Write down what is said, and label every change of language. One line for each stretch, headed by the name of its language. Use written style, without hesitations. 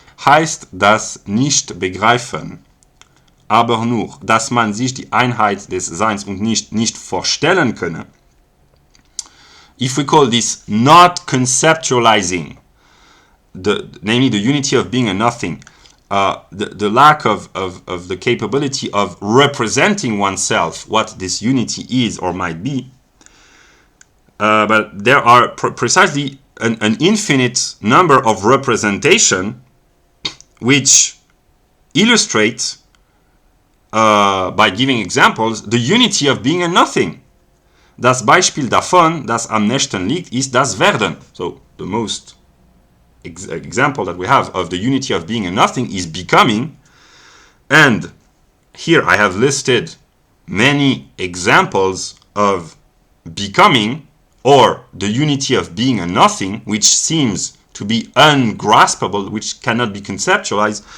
German: Heißt das nicht begreifen, aber nur, dass man sich die Einheit des Seins und nicht vorstellen könne.
English: If we call this not conceptualizing, namely the unity of being and nothing, the lack of the capability of representing oneself, what this unity is or might be, but there are precisely an infinite number of representation which illustrate, by giving examples, the unity of being and nothing.
German: Das Beispiel davon, das am nächsten liegt, ist das Werden.
English: So the most example that we have of the unity of being and nothing is becoming. And here I have listed many examples of becoming, or the unity of being and nothing, which seems to be ungraspable, which cannot be conceptualized.